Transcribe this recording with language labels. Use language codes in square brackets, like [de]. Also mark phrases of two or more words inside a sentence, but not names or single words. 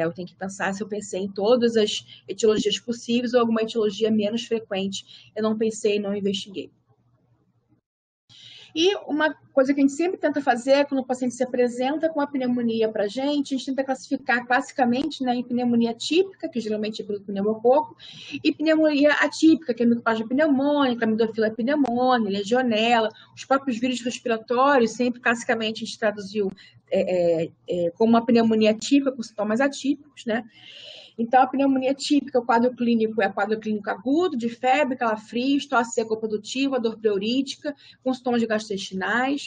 [pt] Eu tenho que pensar se eu pensei em todas as etiologias possíveis ou alguma etiologia menos frequente. Eu não pensei e não investiguei. E uma coisa que a gente sempre tenta fazer quando o paciente se apresenta com a pneumonia para a gente tenta classificar classicamente, né, em pneumonia típica, que geralmente é pelo pneumococo, e pneumonia atípica, que é micoplasma pneumônica, amidofila pneumoniae, legionela, os próprios vírus respiratórios, sempre classicamente a gente traduziu como uma pneumonia típica com sintomas atípicos, né? Então, a pneumonia típica, o quadro clínico é quadro clínico agudo, de febre, calafrios, tosse seca ou produtiva, dor pleurítica, com sintomas gastrointestinais.